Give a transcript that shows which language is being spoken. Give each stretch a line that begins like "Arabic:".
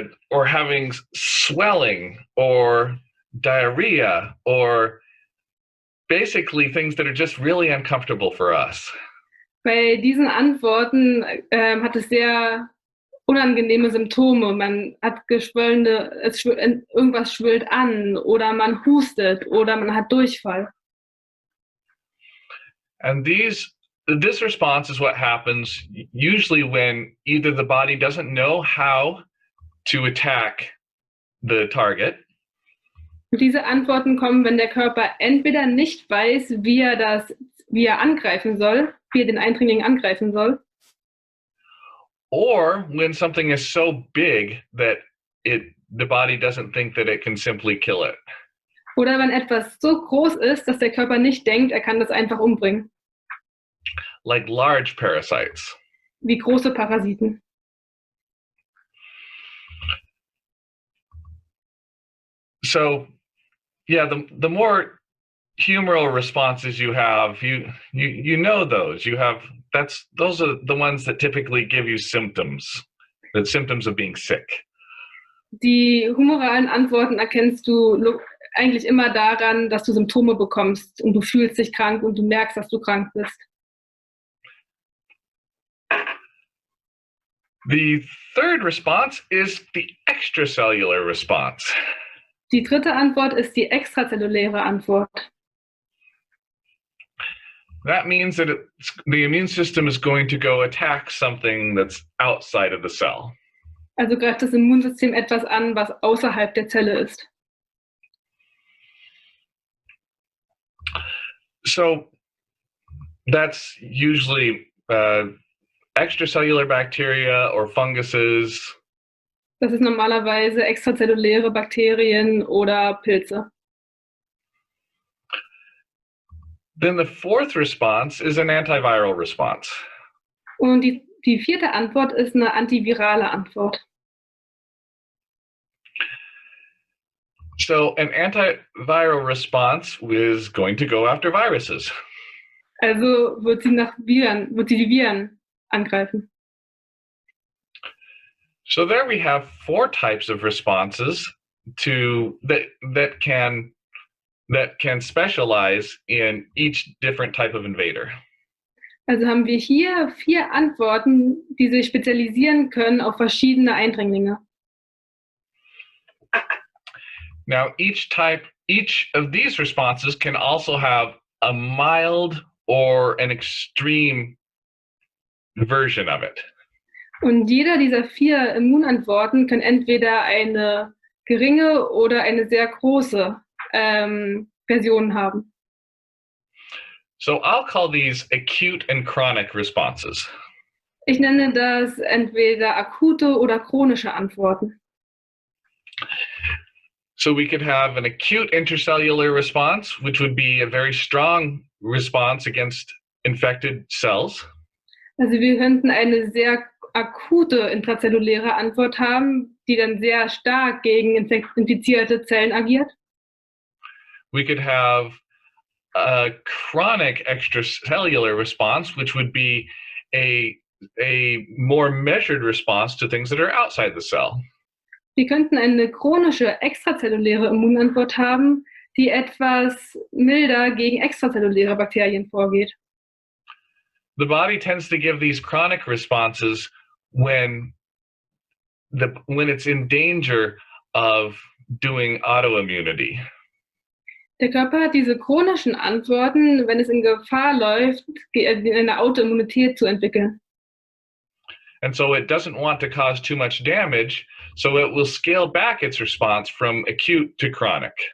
English: or having swelling or diarrhea, or basically things that are just really uncomfortable for us.
German: Bei diesen Antworten hat es sehr unangenehme Symptome. Man hat irgendwas schwillt an oder man hustet oder man hat Durchfall.
English: And this response is what happens usually when either the body doesn't know how to attack the target,
German: Und diese Antworten kommen, wenn der Körper entweder nicht weiß, wie er angreifen soll, wie er den Eindringling angreifen soll,
English: or when something is so big that the body doesn't think that it can simply kill it.
German: oder wenn etwas so groß ist, dass der Körper nicht denkt, er kann das einfach umbringen,
English: Like large parasites.
German: wie große Parasiten.
English: So, yeah, the more humoral responses you have, you know those. Those are the ones that typically give you symptoms of being sick.
German: Die humoralen Antworten erkennst du eigentlich immer daran, dass du Symptome bekommst und du fühlst dich krank und du merkst, dass du krank bist.
English: The third response is the extracellular response.
German: Die dritte Antwort ist die extrazelluläre Antwort.
English: That means that the immune system is going to go attack something that's outside of the cell.
German: Also greift das Immunsystem etwas an, was außerhalb der Zelle ist.
English: So that's usually extracellular bacteria or funguses.
German: Das ist normalerweise extrazelluläre Bakterien oder Pilze.
English: Then the fourth response is an antiviral response.
German: Und die vierte Antwort ist eine antivirale Antwort.
English: So an antiviral response is going to go after viruses.
German: Also wird sie die Viren angreifen.
English: So there we have 4 types of responses that can specialize in each different type of invader.
German: Also haben wir hier 4 Antworten, die sich spezialisieren können auf verschiedene Eindringlinge.
English: Now, each of these responses can also have a mild or an extreme version of it.
German: Und jeder dieser 4 Immunantworten kann entweder eine geringe oder eine sehr große Version haben.
English: So I'll call these acute and chronic responses.
German: Ich nenne das entweder akute oder chronische Antworten.
English: So we could have an acute intercellular response, which would be a very strong response against infected cells.
German: Also wir könnten eine sehr akute intrazelluläre Antwort haben, die dann sehr stark gegen infizierte Zellen agiert.
English: We could have a chronic extracellular response, which would be a more measured response to things that are outside the cell.
German: Wir könnten eine chronische extrazelluläre Immunantwort haben, die etwas milder gegen extrazelluläre Bakterien vorgeht.
English: The body tends to give these chronic responses when it's in danger of doing autoimmunity.
German: Der Körper hat diese chronischen Antworten, wenn es in Gefahr läuft, eine Autoimmunität zu entwickeln.
English: And so it doesn't want to cause too much damage, so it will scale back its response from acute to chronic.